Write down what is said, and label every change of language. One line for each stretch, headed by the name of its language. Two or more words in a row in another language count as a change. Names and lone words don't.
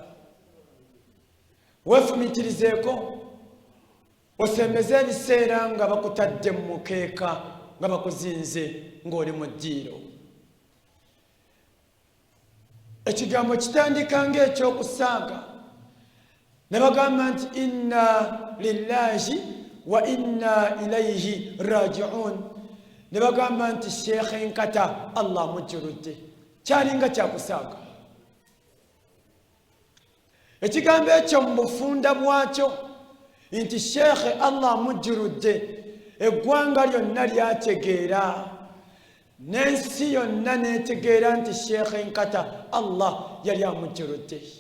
Ganda: Weefumiitirizeeko, osembeze ebiseera nga bakutadde mu mukeeka nga bakuzinze ng'oli mu ddiiro. Ekigambo kitandika ng'ekyokusaaga, ne bagamba nti
Arabic: إنا لله وإنا إليه راجعون.
Ganda: Ne bagamba nti sheekh enkata Allah mujjirudde, kyalinga kyakusaaga. Ekigambo ekyo mu bufunda bwakyo nti sheekh Allah mujjirudde, eggwanga lyonna lyategeera, n'ensi yonna n'etegeera nti sheekh enkata Allah yali amujjirudde.